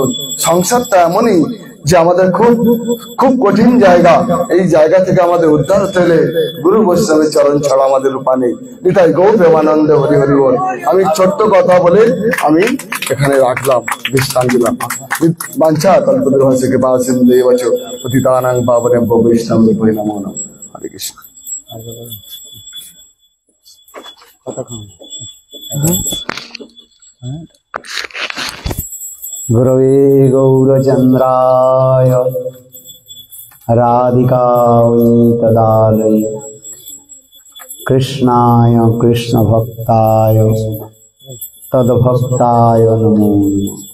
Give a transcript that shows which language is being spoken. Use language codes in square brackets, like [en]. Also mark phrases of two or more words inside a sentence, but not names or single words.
[bn] সংসারটা এমনই যে আমাদের খুব খুব কঠিন জায়গা, এই জায়গা থেকে আমাদের উদ্ধার হতে হলে গুরু বৈষ্ণবের চরণ ছাড়া আমাদের উপায় নেই। নিতাই গৌর প্রেমানন্দ, হরি হরি বল। আমি ছোট্ট কথা বলে আমি এখানে রাখলাম, বিশ্রাম দিলাম। [sa] বাঞ্ছা কল্পতরু হস্তে কৃপা সিন্ধু বচো পতিতানাং পাবনেভ্যো বৈষ্ণবেভ্যো নমো নমঃ। হরে কৃষ্ণ। गुरवे गौरचन्द्राय राधिकायै तदालये कृष्णाय कृष्णभक्ताय तद्भक्ताय नमो नमः।